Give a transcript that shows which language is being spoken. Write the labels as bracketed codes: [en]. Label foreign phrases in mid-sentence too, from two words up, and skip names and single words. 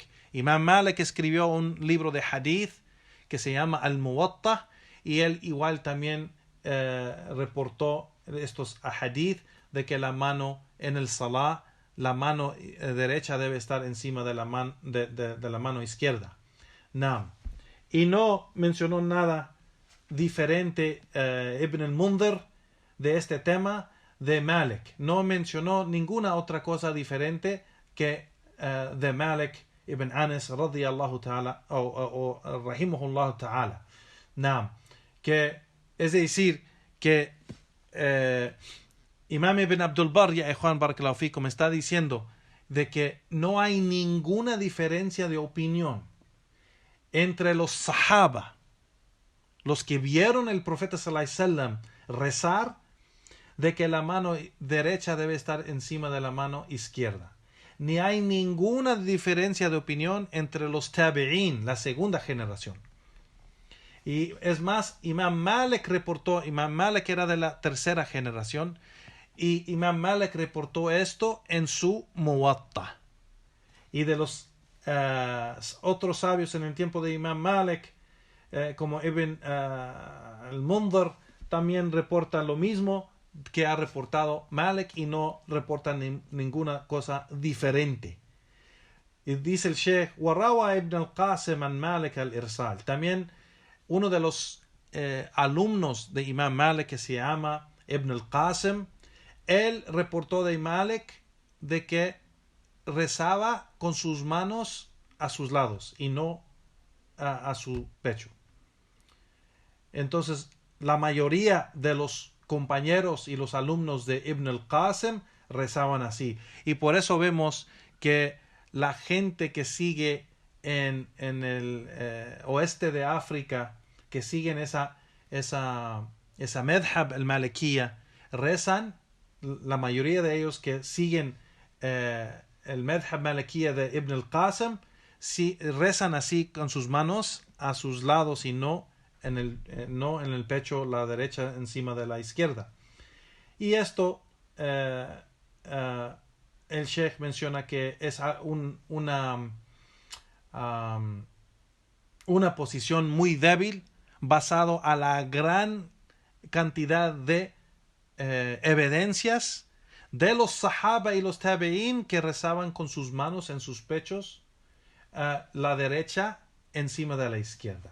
[es] Imam Malik escribió un libro de hadith que se llama Al-Muwatta, y él igual también reportó estos hadith de que la mano en el salah, la mano derecha debe estar encima de la mano izquierda. Naam. Y no mencionó nada diferente Ibn al-Mundhir de este tema de Malik. No mencionó ninguna otra cosa diferente que de Malik ibn Anas [ar] رضي الله تعالى [es] o [ar] رحمه الله تعالى. [es] Naam. Que es decir que Imam Ibn Abdul Barr, ya Juan [ar] بارك الله فيكم, [es] está diciendo de que no hay ninguna diferencia de opinión entre los sahaba, los que vieron el profeta [ar] صلى الله عليه وسلم [es] rezar, de que la mano derecha debe estar encima de la mano izquierda. Ni hay ninguna diferencia de opinión entre los tabi'in, la segunda generación. Y es más, Imam Malik era de la tercera generación, y Imam Malik reportó esto en su Muwatta. Y de los otros sabios en el tiempo de Imam Malik, como Ibn al-Mundhir, también reporta lo mismo que ha reportado Malik, y no reporta ninguna cosa diferente. Y dice el Sheikh, [ar] وروى ابن القاسم عن مالك الإرسال. [es] También uno de los alumnos de Imam Malik, que se llama Ibn al-Qasim, él reportó de Malik de que rezaba con sus manos a sus lados y no a su pecho. Entonces, la mayoría de los compañeros y los alumnos de Ibn al-Qasim rezaban así. Y por eso vemos que la gente que sigue en el oeste de África, que siguen esa [ar] مذهب المالكية, [es] rezan, la mayoría de ellos que siguen el [ar] مذهب مالكية [es] de Ibn al-Qasim, rezan así con sus manos a sus lados y no en el pecho, la derecha encima de la izquierda. Y esto el Sheikh menciona que es una posición muy débil, basado a la gran cantidad de evidencias de los sahaba y los tabi'in que rezaban con sus manos en sus pechos, la derecha encima de la izquierda.